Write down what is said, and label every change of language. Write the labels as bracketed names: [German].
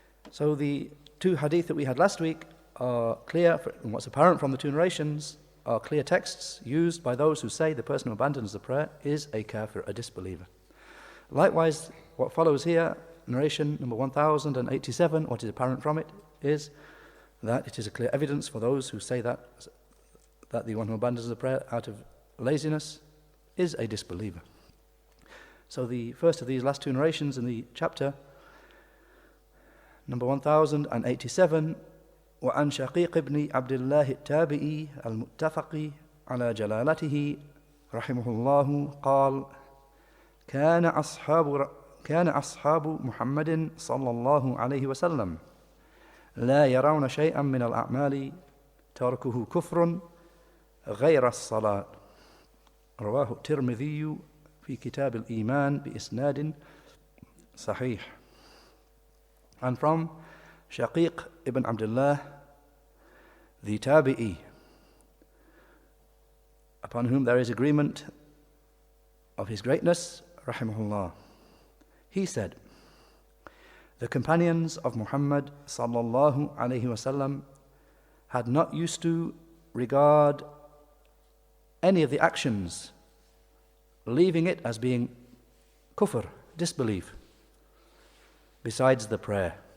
[English] So the two hadith that we had last week are clear, and what's apparent from the two narrations are clear texts used by those who say the person who abandons the prayer is a kafir, a disbeliever. Likewise, what follows here, narration number 1087, what is apparent from it is that it is a clear evidence for those who say that the one who abandons the prayer out of laziness is a disbeliever. [Arabic] So the first of these last two narrations in the chapter, number 1087, وعن شقيق بن عبد الله التابعي المتفق على جلالته رحمه الله قال كان أصحاب محمد صلى الله عليه وسلم لا يرون شيئا من الأعمال تركه كفر غير الصلاة. رواه الترمذي في كتاب الإيمان بإسناد صحيح. [English] And from Shaqiq ibn Abdullah, the Tabi'i, upon whom there is agreement of his greatness, rahimahullah, he said, the companions of Muhammad sallallahu alayhi wasallam had not used to regard any of the actions, leaving it as being kufr, disbelief, besides the prayer.